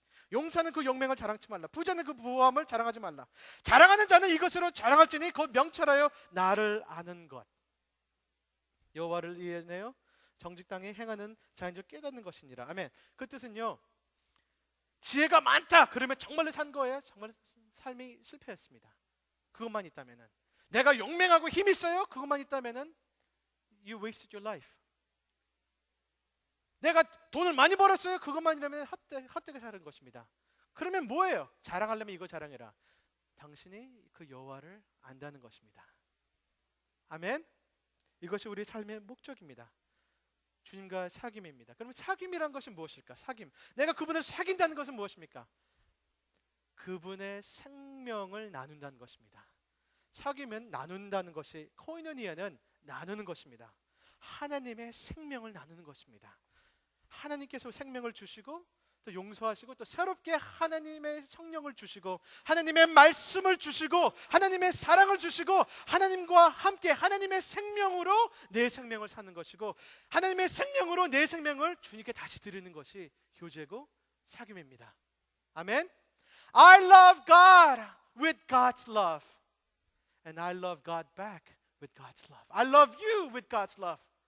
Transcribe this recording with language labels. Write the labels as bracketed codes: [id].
[ko] 용사는 그 용맹을 자랑치 말라. 부자는 그 부함을 자랑하지 말라. 자랑하는 자는 이것으로 자랑할지니 곧 명철하여 나를 아는 것. 여호와를 이해하여 정직당에 행하는 자인 줄 깨닫는 것이니라. 아멘. 그 뜻은요, 지혜가 많다 그러면 정말로 산 거예요? 정말 삶이 실패했습니다. 그것만 있다면은. 내가 용맹하고 힘 있어요? 그것만 있다면은 [en] you wasted your life. [ko] 내가 돈을 많이 벌었어요? 그것만이라면 헛되게 사는 것입니다. 그러면 뭐예요? 자랑하려면 이거 자랑해라. 당신이 그 여호와를 안다는 것입니다. 아멘. 이것이 우리 삶의 목적입니다. 주님과 사귐입니다. 그러면 사귐이란 것이 무엇일까? 사귐. 내가 그분을 사귄다는 것은 무엇입니까? 그분의 생명을 나눈다는 것입니다. 사귐은 나눈다는 것이, 코이노니아는 나누는 것입니다. 하나님의 생명을 나누는 것입니다. 하나님께서 생명을 주시고 또 용서하시고 또 새롭게 하나님의 성령을 주시고 하나님의 말씀을 주시고 하나님의 사랑을 주시고 하나님과 함께 하나님의 생명으로 내 생명을 사는 것이고 하나님의 생명으로 내 생명을 주님께 다시 드리는 것이 교제고 사귐입니다. 아멘. [en] I love God with God's love and I love God back with God's love. I love you with God's love.